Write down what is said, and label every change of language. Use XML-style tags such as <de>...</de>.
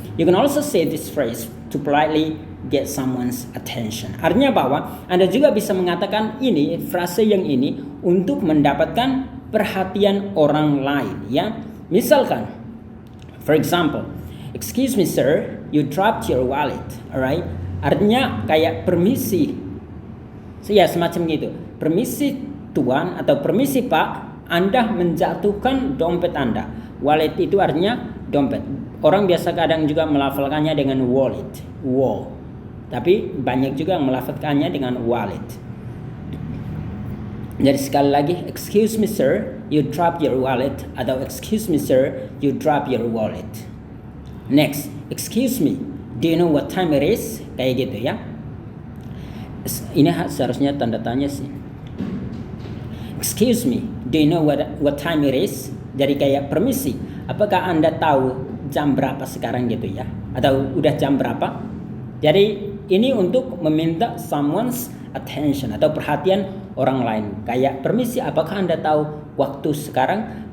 <en>You can also say this phrase to politely get someone's attention.</en> <id>Artinya bahwa Anda juga bisa mengatakan ini, frase yang ini untuk mendapatkan perhatian orang lain ya. Misalkan,</id> <en>for example, excuse me sir, you dropped your wallet, alright?</en> <id>Artinya kayak permisi. Ya, semacam gitu. Permisi tuan atau permisi pak, Anda menjatuhkan dompet Anda. Wallet itu artinya dompet. Orang biasa kadang juga melafalkannya dengan wallet, tapi banyak juga yang melafalkannya dengan wallet. Jadi sekali lagi,</id> <en>excuse me sir, you drop your wallet, atau excuse me sir, you drop your wallet. Next, excuse me, do you know what time it is?</en> <id>Kayak gitu ya. Ini seharusnya tanda tanya sih.</id> <en>Excuse me, do you know what time it is?</en> <id>Jadi kayak permisi, apakah Anda tahu jam berapa sekarang gitu ya? Atau udah jam berapa? Jadi ini untuk meminta</id> <en>someone's attention</en> <id>atau perhatian orang lain. Kayak permisi, apakah Anda tahu waktu sekarang?</id>